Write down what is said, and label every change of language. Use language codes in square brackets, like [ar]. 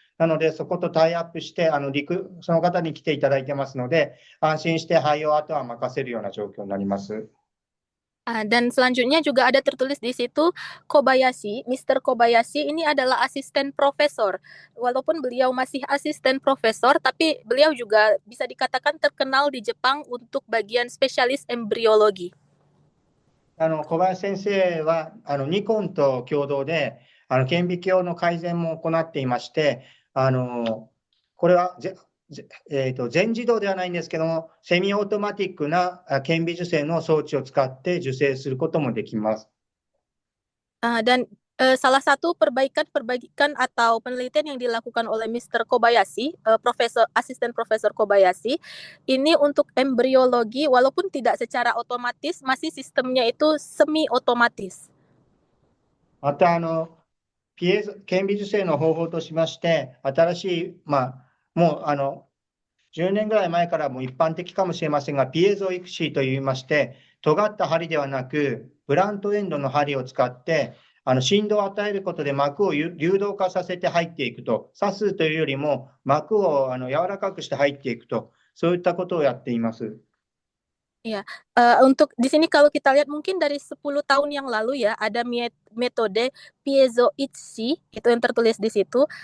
[ja] なので、そことタイアップして、その方に来ていただいてますので、安心して肺をあとは任せるような状況になります。 [id] Dan selanjutnya juga ada tertulis di situ Kobayashi, Mr. Kobayashi ini adalah asisten profesor. Walaupun beliau masih asisten profesor, tapi beliau juga bisa dikatakan terkenal di Jepang untuk bagian spesialis embriologi. [ja] 小林先生はニコンと共同で顕微鏡の改善も行っていまして、これは全自動ではないんですけども、セミオートマティックな顕微授精の装置を使って受精することもできます。 [id] Dan salah satu perbaikan atau penelitian yang dilakukan oleh Mr. Kobayashi, asisten Profesor Kobayashi, ini untuk embriologi walaupun tidak secara otomatis, masih sistemnya itu semi otomatis. [ja] また顕微授精の方法としまして、新しい、もう10年ぐらい前からも一般的かもしれませんが、ピエゾエクシーといいまして、尖った針ではなく、ブラントエンドの針を使って、振動を与えることで膜を流動化させて入っていくと、刺すというよりも膜を柔らかくして入っていくと、そういったことをやっています。 [id] Iya, untuk di sini kalau kita lihat mungkin dari 10 tahun yang lalu ya, ada metode piezoitsi, itu yang tertulis di situ.